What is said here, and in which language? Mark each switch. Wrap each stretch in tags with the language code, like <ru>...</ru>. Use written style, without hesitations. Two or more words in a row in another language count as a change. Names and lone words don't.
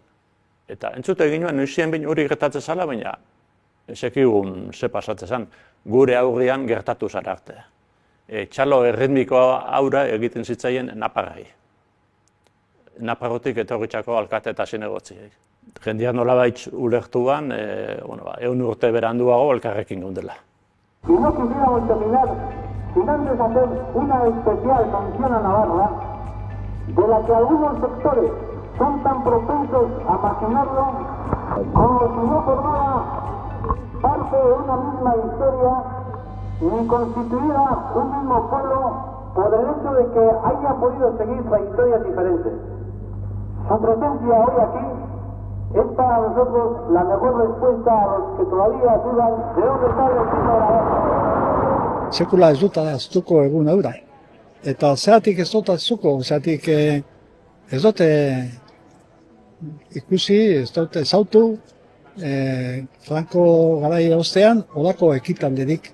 <eu>Eta entzute eginuen noizien behin hori gertatzen zela, baina ezekigun ze pasatzen zen, gure aurrian gertatu zara arte. Txalo erritmikoa aura egiten zitzaien naparrai. Naparrotik etorritxako alkate eta zinegotziek. Jendeak nolabait ulertuan, 100 urte beranduago elkarrekin gaudela.</eu> <es>Y no quisiéramos terminar sin antes hacer una especial mención a Navarra, de la que algunos sectores son tan propensos a marginarlo como si no formara parte de una misma historia ni constituida un mismo pueblo por el hecho de que haya podido seguir trayectorias diferentes. Su presencia hoy aquí es para nosotros la mejor respuesta a los que todavía dudan de dónde está el destino de Navarra.</es> <eu>Sekula ez dut aztuko egun eura. Eta zeratik ez dut aztuko, zeratik ez dut ikusi, ez dut ezautu, Franco garai ostean olako ekitaldirik.</eu>